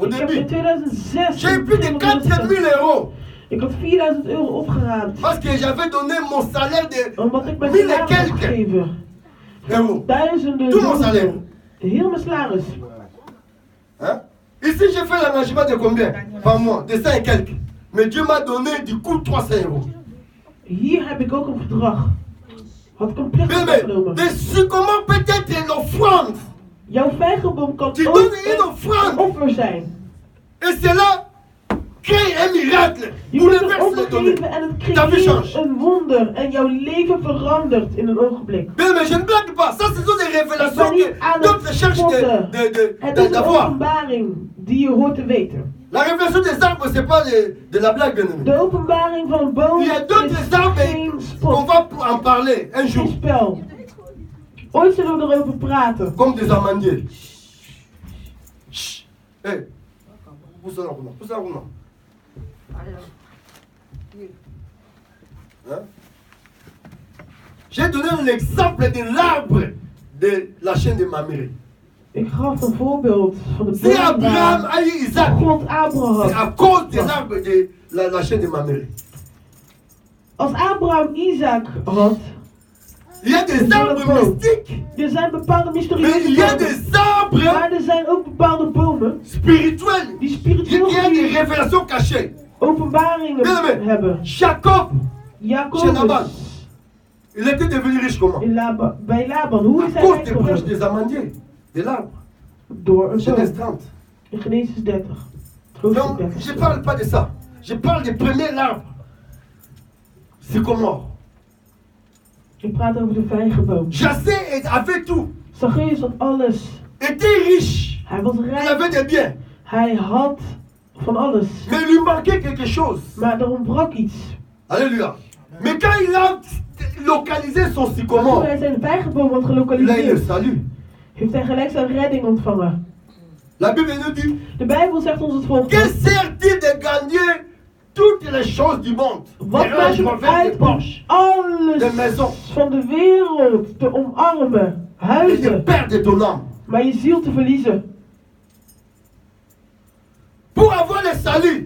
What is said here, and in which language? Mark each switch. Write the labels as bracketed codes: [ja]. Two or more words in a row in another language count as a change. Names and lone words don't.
[nl] Ik heb in [fr] début. 2006 J'ai eu plus de 4000 euros. [nl] Ik had 4000 euro opgeraapt. [fr] Parce que j'avais donné mon salaire de [nl] Omdat ik mijn [fr] 1000 et [nl] salaris had [fr] quelques [nl] gegeven. [fr] euros. [nl] Duizenden [fr] Tout mon [nl] euro's. [fr] salaire. [nl] Heel mijn salaris. [fr] Hein? Ici, j'ai fait l'engagement de combien par mois? De 100 et quelques. Mais Dieu m'a donné du coup 300 euros. [nl] Hier heb ik ook een verdrag. Had ik een plicht [fr] Bien aimé, [nl] opgenomen. [fr] de comment peut-être l'offrande. [nl] Jouw vijgenboom kan [fr] Tu [nl] ook [fr] donnes une [nl] een [fr] offrande. [nl] offer zijn. [fr] Et cela crée un miracle. [nl] Je [fr] Pour [nl] kunt [fr] le [nl] een [fr] verse [nl] offer [fr] le donner. [nl] geven en het [fr] Ta vie [nl] creëert [fr] change. [nl] een wonder. En jouw leven verandert in een ogenblik. [fr] Bien, mais je ne blague pas. Ça, ce sont des [nl] Ik [fr] révélations [nl] ben niet [fr] que [nl] aan [fr] d'autres [nl] het [fr] cherchent [nl] spotten. Het is een [fr] d'avoir. [nl] openbaring die je hoort te weten. [fr] La révélation des arbres, c'est pas de la blague, bien aimé. [nl] De openbaring van een boom [fr] Il y a [nl] is [fr] d'autres arbres [nl] geen [fr] qu'on [nl] spot, [fr] va en parler un [nl] geen [fr] jour. [nl] spel. Ooit zullen we erover praten. [fr] Comme des amandiers. Chut. Hé. Pousse là, pousse là. Hein? J'ai donné l'exemple de l'arbre de la chaîne de Maméré. [nl] Ik gaf een voorbeeld van de [fr] Si [nl] boom [fr] Abraham [nl] waar [fr] a eu Isaac, [nl] God [fr] c'est [nl] Abraham. [fr] à cause de l'arbre de la chaîne de Maméré. [nl] Als Abraham Isaac had, [fr] Il y a des arbres mystiques, [nl] er zijn bepaalde [fr] mais [nl] mysterieuze [fr] il y a [nl] bomen. [fr] des arbres [nl] Maar er zijn ook bepaalde bomen [fr] spirituels. [nl] die [fr] Il [nl] spiritueel [fr] y a des [nl] gezien [fr] révélations cachées. [nl] openbaringen [fr] Bien aimé, [nl] hebben. [fr] Jacob, chez Laban, [nl] Jacobus [fr] il était devenu riche comment? [nl] bij Laban, hoe is [fr] À [nl] hij [fr] cause [nl] rijk [fr] des branches [nl] geworden? [fr] des amandiers, de l'arbre. [nl] Door een [fr] Genèse [nl] boom. [fr] 30. [nl] In Genesis 30. Hoofdstuk [fr] Donc, [nl] 30. [fr] je ne parle pas de ça. Je parle des premiers arbres. Sycomore. [nl] Ik praat over de vijgenboom. [fr] Jassé avait tout. [nl] Zacchaeus had alles. [fr] Était riche. [nl] Hij was [fr] Il [nl] rijk. [fr] avait des biens. [nl] Hij had van alles. [fr] Mais il lui manquait quelque chose. [nl] Maar er ontbrak iets. [fr] Alléluia. Mais quand il a localisé son [nl] Toen [fr] sycomore, [nl] hij zijn vijgenboom had [fr] il a eu le [nl] gelokaliseerd, [fr] salut. [nl] heeft hij gelijk zijn redding ontvangen. [fr] La Bible nous dit, [nl] De Bijbel zegt ons het [fr] que [nl] volgende. [fr] sert-il de gagner toutes les choses du monde? [nl] Wat [fr] Les [nl] maakt [fr] ranges, [nl] het [fr] des [nl] uit om [fr] Porsche, des [nl] alles [fr] maisons. [nl] van de wereld te omarmen? [fr] Et de [nl] Huizen. [fr] perdre ton âme. [nl] Maar je ziel te verliezen. [fr] Pour avoir le salut,